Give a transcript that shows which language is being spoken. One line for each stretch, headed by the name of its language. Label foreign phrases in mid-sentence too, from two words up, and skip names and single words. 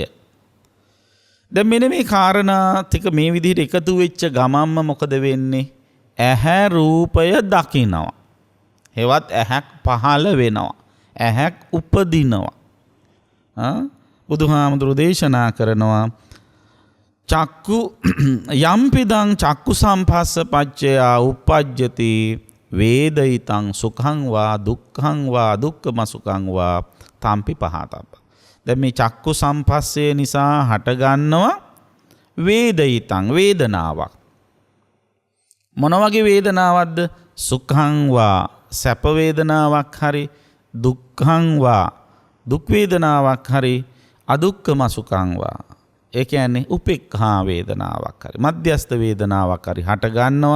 Sinhala: දැන් මෙන්න මේ කාරණා ටික මේ විදිහට එකතු වෙච්ච ගමන්ම මොකද වෙන්නේ? ඇහැ රූපය දකිනවා. හෙවත් ඇහැක් පහළ වෙනවා. ඇහැක් උපදිනවා. බුදුහාමුදුරු දේශනා කරනවා
Pali: චක්කු යම්පිදං චක්කු සම්පස්ස පච්චයා උප්පජ්ජති වේදිතං සුඛං වා දුක්ඛං වා දුක්ඛම සුඛං වා තම්පි පහතබ්බ.
Sinhala: දැන් මේ චක්කු සම්පස්සේ නිසා හටගන්නවා වේදිතං වේදනාවක්. මොන වගේ වේදනාවක්ද?
Pali: සුඛං වා
Sinhala: සැප වේදනාවක් හරි,
Pali: දුක්ඛං වා
Sinhala: දුක් වේදනාවක් හරි,
Pali: අදුක්ඛම සුඛං වා
Sinhala: ඒ කියන්නේ උපේක්ඛා වේදනාවක් හරි, මධ්‍යස්ථ වේදනාවක් හරි හට ගන්නවා.